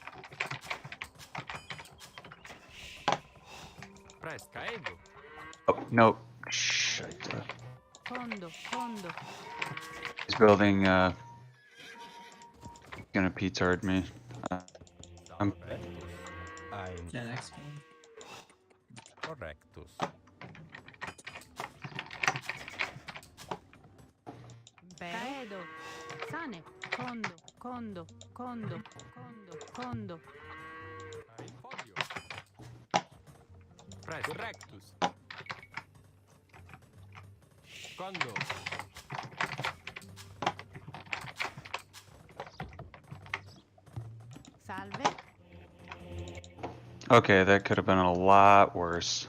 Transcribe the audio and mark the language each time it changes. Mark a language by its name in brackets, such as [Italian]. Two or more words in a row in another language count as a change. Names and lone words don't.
[Latin] Presto. Caedo. [English] Oh, no. Shit. [Latin] Condo. Condo. [English] He's building, gonna P-tard me. I'm [Latin] correctus, ein, [English] Yeah, next one. [Latin] correctus, Caedo. Sane. Condo. Condo. Condo. Condo. Condo. Ein. Podio. Presto. Correctus. Condo. Salve. [English] okay, that could have been a lot worse.